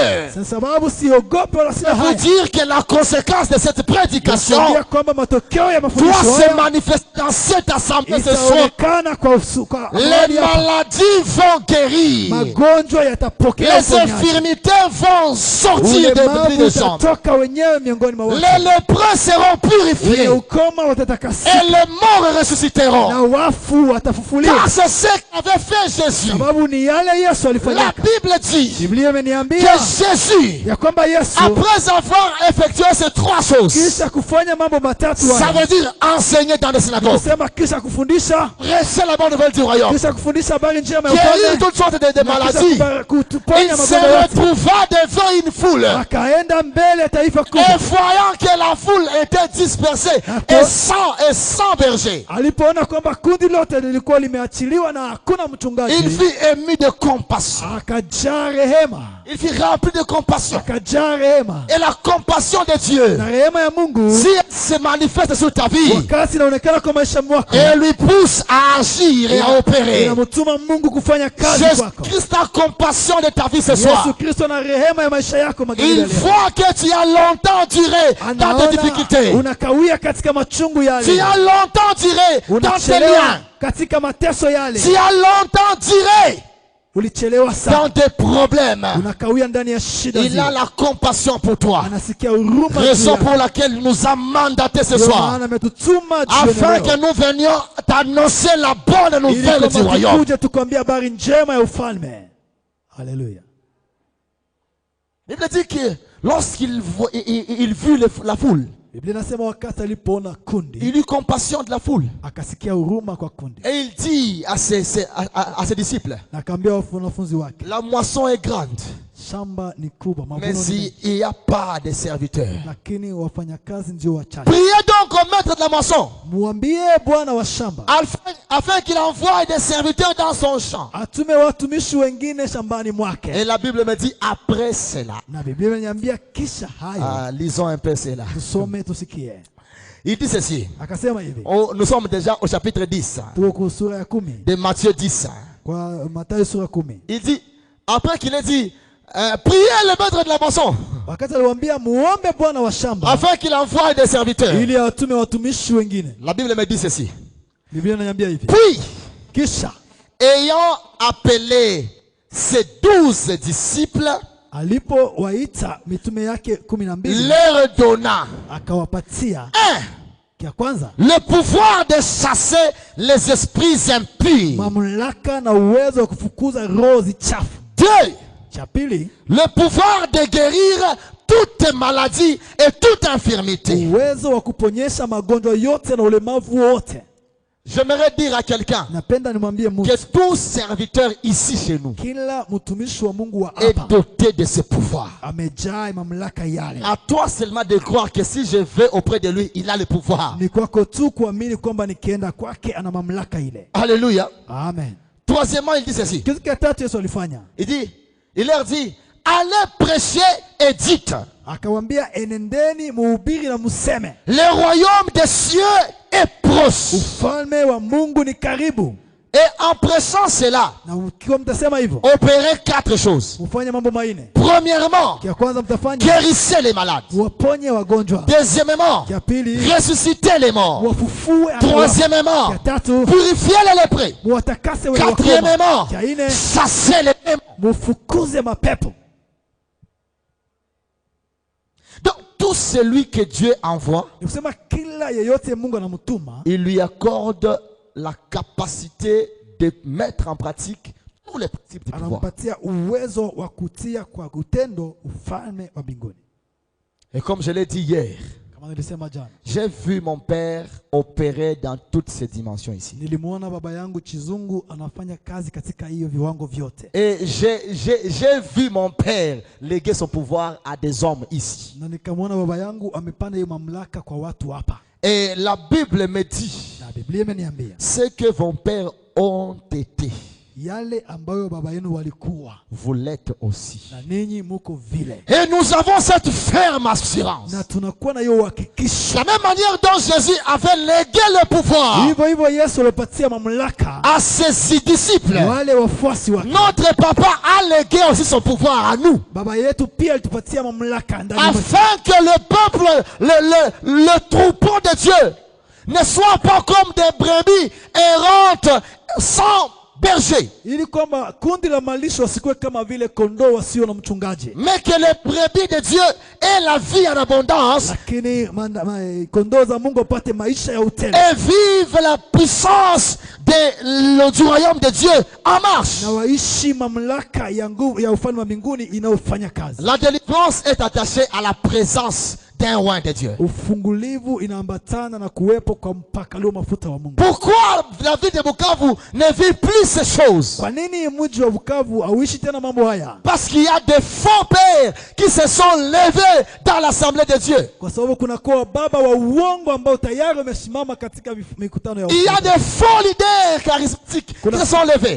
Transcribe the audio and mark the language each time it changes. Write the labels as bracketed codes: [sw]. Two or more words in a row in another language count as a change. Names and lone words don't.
[sw] Kwa sababu siogopi wala sina [fr] de vous [sw] haya [fr] dire que la conséquence de cette prédication [sw] nakwambia kwamba matokeo ya [fr] doit [sw] mafundisho [fr] se [sw] haya [fr] manifester dans cette assemblée ce soir. [sw] itaonekana kwa [fr] Les [sw] mahali hapa. [fr] maladies vont guérir. [sw] Magonjwa yatapokea [fr] Les [sw] uponyaji. [fr] infirmités vont sortir des [sw] Ulemavu [fr] des jambes. [sw] utatoka wenyewe miongoni mwa watu. [fr] Les lépreux seront [sw] Wenye [fr] purifiés [sw] ukoma [fr] et [sw] watatakasika [fr] les morts ressusciteront. [sw] na wafu watafufuliwa. [fr] Car c'est ce qu'avait fait Jésus. [sw] Sababu ni yale Yesu [fr] La [sw] alifanya. [fr] Bible dit [sw] Biblia [fr] que [sw] imeniambia [fr] Jésus, [sw] ya kwamba Yesu [fr] après avoir effectué ces trois choses, [sw] kisha kufanya mambo matatu [fr] ça [sw] haya, [fr] veut dire enseigner dans les synagogues, [sw] kusema kisha kufundisha, [fr] prêcher la bonne nouvelle du royaume, [sw] kisha kufundisha habari njema ya [fr] guérir [sw] ufalme, [fr] toutes sortes de [sw] na kisha [fr] maladies. [sw] kutuponya [fr] Il se [sw] magonjwa yote. [fr] retrouva devant une foule. [sw] Akaenda mbele ya taifa [fr] Et [sw] kubwa. [fr] voyant que la foule était dispersée et sans berger, [sw] Alipoona kwamba kundi lote lilikuwa limeachiliwa aliachiliwa na hakuna [fr] il [sw] mchungaji, [fr] fut ému de compassion. [sw] akajaa rehema, [fr] Il fut rempli de compassion. [sw] akajaa rehema. [fr] Et la compassion de Dieu, [sw] Na rehema ya Mungu [fr] si elle se manifeste sur ta vie, [sw] wakati inaonekana kwa maisha mwako, [fr] elle lui pousse à agir et à opérer. [sw] inamtuma Mungu kufanya kazi kwako. [fr] Jésus-Christ a compassion de ta vie ce soir. [sw] Yesu Kristo na rehema ya maisha yako magharibi ya [fr] Il [sw] leo. [fr] voit que tu as longtemps duré dans tes difficultés. [sw] Unakawia katika machungu yale. [fr] Tu as longtemps duré dans tes [sw] Unachelewa [fr] liens. [sw] katika mateso yale. [fr] Tu as longtemps duré [sw] Ulichelewa [fr] dans [sw] sana. [fr] tes problèmes. [sw] Unakawia ndani ya shida [fr] Il a [sw] zile. [fr] la compassion pour toi. [sw] Anasikia huruma juu [fr] Raison [sw] yako. [fr] pour laquelle il nous a mandaté ce [sw] Ndio [fr] soir. [sw] maana ametutuma [fr] Afin [sw] jioni [fr] que [sw] leo. [fr] nous venions t'annoncer la bonne [sw] Ili [fr] nouvelle du [sw] kwamba [fr] royaume. [sw] tukuje tukwambia habari njema ya ufalme. Haleluya. [fr] Il dit que lorsqu'il il vit la foule, [sw] Biblia inasema wakati alipoona kundi, [fr] il eut compassion de la foule. [sw] akasikia huruma kwa kundi. [fr] Et il dit à ses disciples, [sw] Na akaambia wanafunzi wake, [fr] la moisson est grande, [sw] shamba ni kubwa, [fr] mais [sw] mavuno ni mengi, [fr] il n'y a pas de serviteurs. [sw] lakini wafanyakazi ndio wachache. [fr] Priez donc au maître de la moisson, [sw] Mwambie bwana wa shamba [fr] afin qu'il envoie des serviteurs dans son champ. [sw] atume watumishi wengine shambani [fr] Et [sw] mwake. [fr] la Bible me dit, après cela, [sw] Na Biblia inaniambia kisha hayo, [fr] lisons un peu cela. [sw] tusome tusikie. [fr] Il dit ceci. [sw] Akasema hivi, [fr] Nous sommes déjà au chapitre 10 [sw] tuko kwa sura ya 10, [fr] de Matthieu 10. [sw] kwa Mathayo sura ya 10. [fr] Il dit, après qu'il ait dit, priez le maître de la moisson, [sw] Wakati aliwaambia muombe bwana wa shamba [fr] afin qu'il envoie des serviteurs. [sw] ili atume watumishi wengine. [fr] La Bible me dit ceci. [sw] Biblia inaniambia hivi, [fr] Puis, [sw] kisha [fr] ayant appelé ses 12 disciples, [sw] alipowaita mitume yake 12 [fr] leur donna [sw] akawapatia kia kwanza [fr] le pouvoir de chasser les esprits impurs. [sw] mamlaka na uwezo wa kufukuza roho zichafu. [fr] 2. [sw] Cha pili, [fr] Le pouvoir de guérir toute maladie et toute infirmité. [sw] uwezo wa kuponyesha magonjwa yote na ulemavu wote. [fr] J'aimerais dire à quelqu'un [sw] Napenda nimwambie Mungu, [fr] que tout serviteur ici chez nous [sw] kila mtumishi wa Mungu wa [fr] est [sw] hapa [fr] doté de ce pouvoir. [sw] amejaa mamlaka yale. [fr] À toi seulement de croire que si je vais auprès de lui, il a le pouvoir. [sw] Ni kwako tu kuamini kwamba nikienda kwake ana mamlaka ile. [fr] Alléluia. [sw] Amen. [fr] Troisièmement, il dit ceci. [sw] Kitu cha tatu Yesu alifanya, [fr] Il leur dit, allez prêcher et dites, [sw] akawaambia enendeni muhubiri na museme, [fr] le royaume des cieux est proche. [sw] ufalme wa Mungu ni karibu. [fr] Et en prêchant cela, [sw] Na ukiwa mtasema hivyo, [fr] opérez 4 choses. [sw] mfanye mambo manne. [fr] Premièrement, [sw] Kia kwanza mtafanya [fr] guérissez les malades. [sw] waponye wagonjwa. [fr] Deuxièmement, [sw] Kia pili [fr] ressuscitez les morts. [sw] wafufue. [fr] Troisièmement, [sw] Kia tatu [fr] purifiez les lépreux. [sw] muwatakase wenye wakoma. [fr] Quatrièmement, [sw] Kia ine [fr] chassez les démons. [sw] mufukuze mapepo. [fr] Donc, tout celui que Dieu envoie, [sw] Ni kusema kila yeyote Mungu anamtuma, [fr] il lui accorde la capacité de mettre en pratique tous les principes du pouvoir. [sw] anampatia uwezo wa kutia kwa utendo ufalme wa mbinguni. [fr] Et comme je l'ai dit hier, [sw] Kama nilisema jana, [fr] j'ai vu mon père opérer dans toutes ces dimensions ici. [sw] nilimwona baba yangu Chizungu anafanya kazi katika hiyo viwango vyote. [fr] Et j'ai vu mon père léguer son pouvoir à des hommes ici. [sw] Na nikamwona baba yangu amepanda hiyo mamlaka kwa watu hapa. [fr] Et la Bible me dit, [sw] Na Biblia imeniambia [fr] ce que vos pères ont été, [sw] yale ambayo baba yenu walikuwa [fr] vous l'êtes aussi. [sw] na ninyi muko vile. [fr] Et nous avons cette ferme assurance. [sw] Na tunakuwa na hiyo uhakikisho. [fr] La même manière dont Jésus avait légué le pouvoir [sw] Hivyo hivyo Yesu alipatia mamlaka [fr] à ses disciples, [sw] wale wafuasi wake. [fr] notre papa a légué aussi son pouvoir à nous. [sw] Baba yetu pia alitupatia mamlaka ndani ya [fr] Afin que le peuple, le troupeau de Dieu ne soit pas comme des brebis errantes sans berger, [sw] ili kwamba kundi la malisho wasikuwe kama vile kondoo wasio na mchungaji, [fr] mais que les brebis de Dieu aient la vie en abondance [sw] lakini kondoo za Mungu wapate maisha ya utele [fr] et vivent la puissance du royaume de Dieu en marche. [sw] na waishi mamlaka ya nguvu ya ufalme wa mbinguni inayofanya kazi. [fr] La délivrance est attachée à la présence d'un roi de Dieu. [sw] Ufungulivu inaambatana na kuwepo kwa mpakalo mafuta wa Mungu. [fr] Pourquoi la ville de Bukavu ne vit plus ces choses? [sw] Kwa nini mji wa Bukavu hauishi tena mambo haya? [fr] Parce qu'il y a des faux pères qui se sont levés dans l'assemblée de Dieu. [sw] Kwa sababu kuna kwa baba wa uongo ambao tayari wamesimama katika mikutano ya [fr] Il y a des faux leaders charismatiques qui se sont levés.